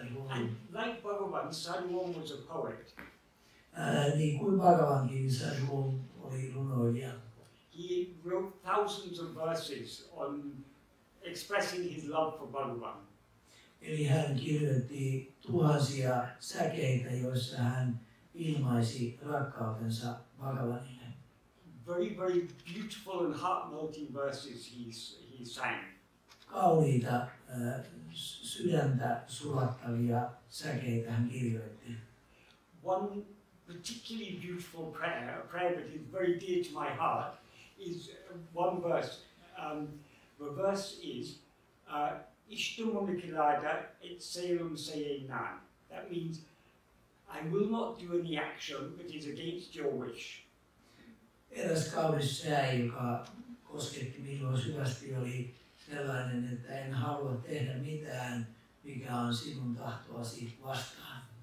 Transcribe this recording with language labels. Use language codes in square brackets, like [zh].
[en] And like Bhagavan, Sadhuvam was a poet. [fi] Niin kuin Bhagavankin, Sadhuvam oli runoilija. [en] He wrote thousands of verses on expressing his love for Bhagavan. [fi] Eli hän kirjoitti tuhansia säkeitä, joissa hän ilmaisi rakkautensa Bhagavanille. [en] Very beautiful and heart-melting verses he sang. [fi] Kauniita, sydäntä sulattavia säkeitä hän kirjoitti. [en] One particularly beautiful prayer, a prayer that is very dear to my heart, is one verse. The verse is iṇṭṛi. That means, I will not do any action that is against your wish. [fi] Eräs kaunis sää, joka kosketti minua syvästi, oli sellainen, että en halua tehdä mitään, mikä on sinun tahtoasi vastaan.